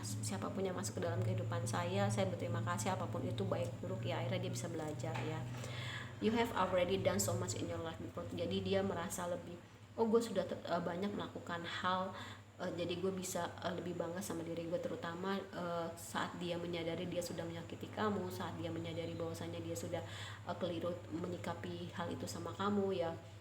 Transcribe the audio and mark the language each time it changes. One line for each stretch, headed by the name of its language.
Indonesian: Siapapun yang masuk ke dalam kehidupan saya berterima kasih, apapun itu baik buruk ya, akhirnya dia bisa belajar ya.
English: You have already done so much in your life before.
Indonesian: Jadi dia merasa lebih, oh gue sudah banyak melakukan hal, jadi gue bisa lebih bangga sama diri gue, terutama saat dia menyadari dia sudah menyakiti kamu, saat dia menyadari bahwasanya dia sudah keliru menyikapi hal itu sama kamu ya.